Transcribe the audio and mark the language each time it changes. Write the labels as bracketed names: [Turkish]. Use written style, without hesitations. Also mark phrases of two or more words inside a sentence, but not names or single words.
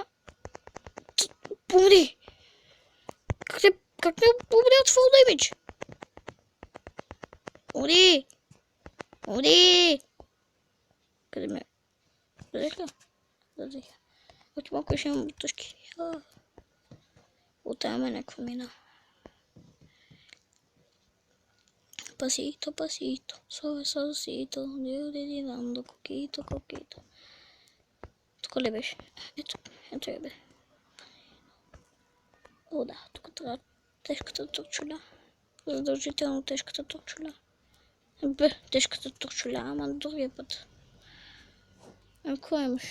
[Bulgarian] Помри! Как не помри от [English] full damage? [Bulgarian] Умри! Умри! Къде ме? Взех ли? Да, взех. Още малко ще имам бутушки. Оттаме някаква мина. [Spanish] Pasito, pasito, suavecito, dando coquito, coquito. [Bulgarian] Тук ли беше? Ето я бе. О, да, тук трябва тежката турчуля. Задължително тежката турчуля. Бе, тежката турчуля, ама другия път. Какво имаш?